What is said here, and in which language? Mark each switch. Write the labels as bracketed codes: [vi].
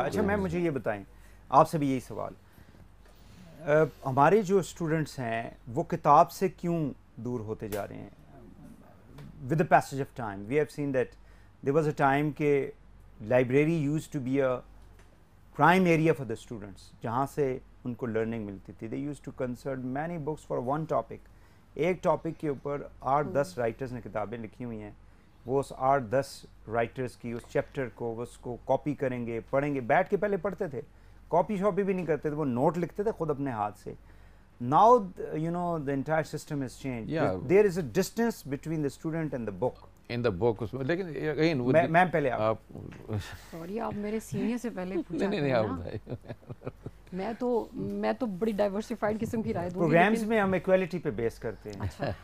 [ur] اچھا مجھے یہ بتائیں, آپ سے بھی یہی سوال, ہمارے جو اسٹوڈنٹس ہیں وہ کتاب سے کیوں دور ہوتے جا رہے ہیں [en] With the passage of time? We have seen that there was a time کہ library use to be a prime area for the students, [ur] جہاں سے ان کو لرننگ ملتی تھی. [en] They use to consult many books for one topic. [ur] ایک topic کے اوپر 8-10 writers نے کتابیں لکھی ہوئی ہیں, وہ اس 8-10 رائٹرز کی اس چیپٹر کو اس کو کاپی کریں گے, پڑھیں گے. بیٹھ کے پہلے پڑھتے تھے, کاپی شاپی بھی نہیں کرتے تھے, وہ نوٹ لکھتے تھے خود اپنے ہاتھ سے. [en] Now the entire system has changed. There is a distance between the student and the book. In the book, لیکن again [ur] میں پہلے آپ سوری آپ میرے سینئر سے پہلے پوچھا. نہیں آپ میں تو بڑی ڈائیورسفائڈ قسم کی رائے دوں گی. پروگرامز میں ہم ایکوالٹی پہ بیس کرتے ہیں.